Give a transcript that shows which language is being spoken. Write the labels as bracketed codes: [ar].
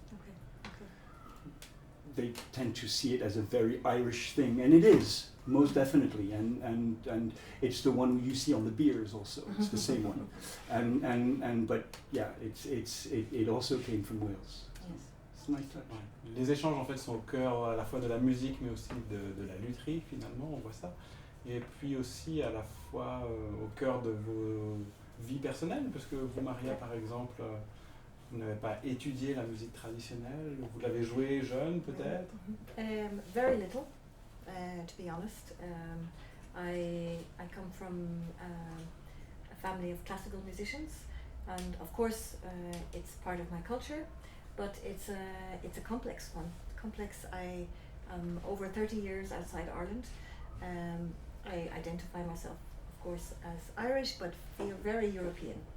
[en] Okay. They tend to see it as a very Irish thing, and it is, most definitely. And it's the one you see on the beers also. It's the same one. But yeah, it also came from Wales. Yes. It's a nice touch. [fr] Ouais. Les échanges en fait sont au cœur à la fois de la musique mais aussi de la lutherie finalement, on voit ça. Et puis aussi à la fois au cœur de vos vies personnelles, parce que vous, Maria, par exemple, vous n'avez pas étudié la musique traditionnelle, vous l'avez jouée jeune peut-être? [en] Very little, to be honest. I come from a family of classical musicians, and of course it's part of my culture, but it's a complex one. Complex. I am over 30 years outside Ireland. I identify myself, of course, as Irish, but feel very European.